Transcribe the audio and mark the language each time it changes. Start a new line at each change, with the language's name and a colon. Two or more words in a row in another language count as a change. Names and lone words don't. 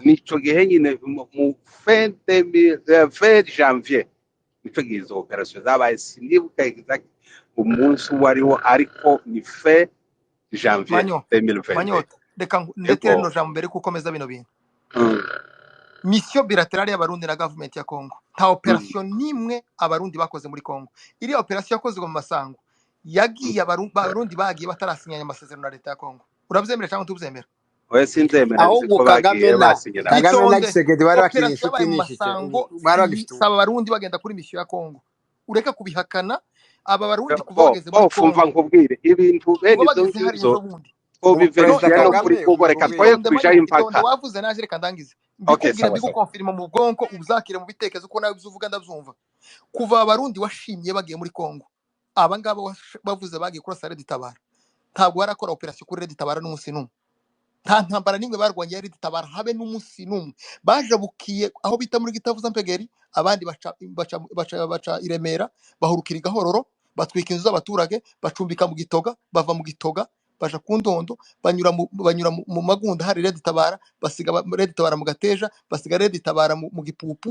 Rundi: Nico gihe nyine mu
French: fin janvier.
Rundi: Nico gihe izo operation zabaye, sinibuka exact umunsi wariho ariko ni
French: fin janvier
Rundi: 2020. Manyota, reka ndetire no jambo mbere kukomeza bino bintu.
French: Mission bilaterale
Rundi: y'abarundi na government ya Kongo, nta operation nimwe abarundi bakoze muri Kongo. Iri operation yakozwe mu masango yagiye abarundi bagiye batarasinyanya amasezerano na leta ya Kongo. Urabyemera cyangwa ntubuzemera? Oya sinzemera. Ahubwo Kagame na Tshisekedi bari bakiri inshuti n'ishike. Saba abarundi bagenda kuri mission ya Kongo. Ureka kubihakana aba barundi kuvogeze muri Kongo. Umva nkubwire ibintu bene izo ko biverifya no kuri Kongo. Reka twoye kubishaho impaka. Wavuze naje reka ndangize. Mbikubwira bigukonfirma mu bwonko, uzakire mu bitekerezo uko nawe uzuvuga ndabyumva. Kuva abarundi washimye bagiye muri Kongo, aba ngaba bavuze bagiye kurasa Red Tabara, ntabwo barakora operation kuri Red Tabara n'umunsi n'umwe. Nta ntambara nimwe barwanye Red Tabara habe n'umunsi n'umwe. Bajabukiye aho bita muri Gitavuza Mpegeri, abandi baca Iremera, bahurukira Gahororo, batwika inzu z'abaturage, bacumbika mu Gitoga, bava mu Gitoga baja ku Ndondo, banyura mu Magunda hari Red Tabara, basiga Red Tabara mu Gateja, basiga Red Tabara mu Gipupu.